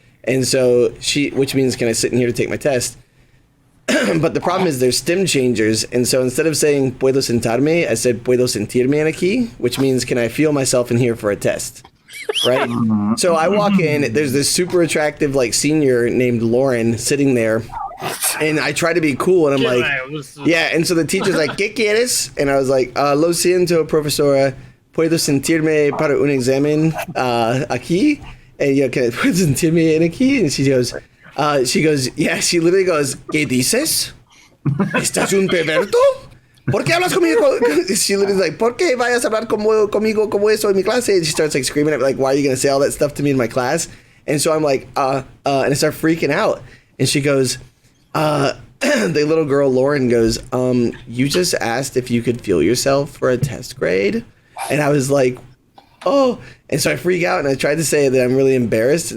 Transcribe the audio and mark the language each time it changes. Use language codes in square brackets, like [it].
[en] And so which means, can I sit in here to take my test? But the problem is there's stem changers, and so instead of saying [es] puedo sentarme, [en] I said [es] puedo sentirme aquí, [en] which means can I feel myself in here for a test, right? So I walk in, there's this super attractive like senior named Lauren sitting there, and I try to be cool, and I'm like, yeah, and so the teacher's like, [es] ¿qué quieres? [en] And I was like, [es] lo siento, profesora, puedo sentirme para un examen aquí, [en] and can I [es] puedo sentirme en aquí? [en] And she goes, yeah, she literally goes, [es] ¿qué dices? ¿Estás un perverto? ¿Por qué hablas conmigo? [en] She literally like, [es] ¿por qué vayas a hablar conmigo como eso en mi clase? [en] And she starts like screaming at me, like, why are you going to say all that stuff to me in my class? And so I'm like, and I start freaking out. And she goes, the little girl, Lauren, goes, you just asked if you could feel yourself for a test grade? And I was like, oh, and so I freak out and I tried to say that I'm really embarrassed.